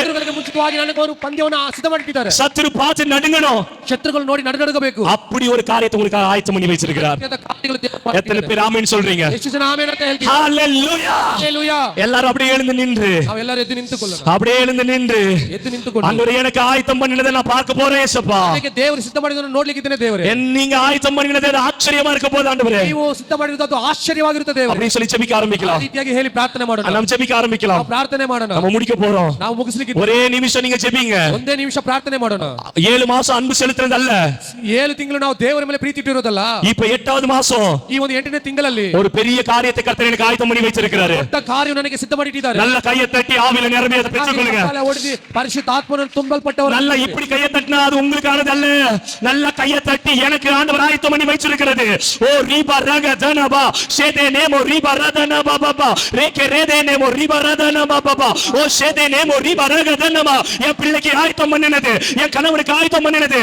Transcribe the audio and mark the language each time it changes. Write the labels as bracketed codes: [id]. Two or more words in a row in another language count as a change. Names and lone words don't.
[kn] ಶತ್ರುಗಳಿಗೆ ಮುಂಚಿತವಾಗಿ ನನಗೆ ಒಂದು ಪಂದ್ಯವನ್ನು ಸಿದ್ಧಮಾಡಿಟ್ಟಿದ್ದಾರೆ. [ta] சத்துரு பார்த்து நடுங்கணும், [kn] ಶತ್ರುಗಳು ನೋಡಿ ನಡುಗಬೇಕು. [ta] அப்படி ஒரு காரியத்தை உங்களுக்கு ஆயத்தம் பண்ணி வச்சிருக்கிறார். எத்தனை பேர் ஆமென் சொல்றீங்க? [kn] ಎಷ್ಟು ಜನ ಆಮೆನ್ ಅಂತ ಹೇಳ್ತೀರಾ? [ta] ஹalleluya. [kn] ஹalleluya. [ta] எல்லாரும் அப்படியே எழுந்து நின்று, [kn] ನಾವು ಎಲ್ಲರೂ ಎದ್ದು ನಿಂತುಕೊಳ್ಳೋಣ. [ta] அப்படியே எழுந்து நின்று, [kn] ಎದ್ದು ನಿಂತುಕೊಂಡು [ta] ஆண்டவரே எனக்கு ஆயத்தம் பண்ணினதை நான் பார்க்க போறேன் ஏசப்பா. [kn] ನನಗೆ ದೇವರು ಸಿದ್ಧ ಮಾಡಿದನ್ನು ನೋಡ್ಲಿಕ್ಕಿದ್ದೇನೆ ದೇವರೇ. [ta] நீங்க ஆயத்தம் பண்ணினது ஆச்சரியமா இருக்க போகுது ஆண்டவரே. [kn] ನೀವು ಸಿದ್ಧ ಮಾಡಿರುವುದು ಆಶ್ಚರ್ಯವಾಗಿರುತ್ತದೆ ದೇವರೇ. [ta] அப்படி சொல்லி ஜெபிக்க ஆரம்பிக்கலாம். [kn] ಆ ರೀತಿಯಾಗಿ ಹೇಳಿ ಪ್ರಾರ್ಥನೆ ಮಾಡೋಣ. [ta] நம்ம ஜெபிக்க ஆரம்பிக்கலாம். [kn] ನಾವು ಪ್ರಾರ್ಥನೆ ಮಾಡೋಣ. [ta] நம்ம முடிக்க போறோம். [kn] ನಾವು ಮುಗಿಸ್ಲಿಕ್ಕೆ [ta] ஒரே நிமிஷம் நீங்க ஜெபிங்க. [kn] ಒಂದೇ ನಿಮಿಷ ಪ್ರಾರ್ಥನೆ ಮಾಡೋಣ. [ta] 7 மாசம் அன்பு செலுத்துறது அல்ல, [kn] 7 ತಿಂಗಳು ನಾವು ದೇವರ ಮೇಲೆ ಪ್ರೀತಿ ಇಟ್ಟಿರೋದಲ್ಲ, [ta] இப்ப 8வது மாசம் [kn] ಈ ಒಂದು 8ನೇ ತಿಂಗಳಲ್ಲಿ [ta] ஒரு பெரிய காரியத்தை கர்த்தர் எனக்கு ஆயத்தம் பண்ணி வச்சிருக்கிறாரு. [kn] ದೊಡ್ಡ ಕಾರ್ಯ ನನಗೆ ಸಿದ್ಧ ಮಾಡಿ ಇಟ್ಟಿದ್ದಾರೆ. [ta] நல்ல கையை தட்டி ஆவியில நிரம்பி அதை பெற்றுக்கொள்ளுங்க. [kn] ಓಡಿಸಿ ಪರಿಶುದ್ಧಾತ್ಮನನ್ನು ತುಂಬಲ್ಪಟ್ಟವರು. [ta] நல்ல இப்படி கையை தட்டினா அது உங்களுக்கானது அல்ல. நல்ல கையை தட்டி எனக்கு ஆண்டவர் ஆயத்தம் பண்ணி வச்சிருக்கிறது. ஓ ரீபா ரக தனபா ஷேதே நேமோ ரீபா ரதனபா பாபா ரேகே ரேதே நேமோ ரீபா ரதனபா பாபா ஓ ஷேதே நேமோ ரீபா ரக தனபா. என் பிள்ளைக்கு ஆயத்தம் பண்ணினது, என் கணவனுக்கு ஆயத்தம் பண்ணினது.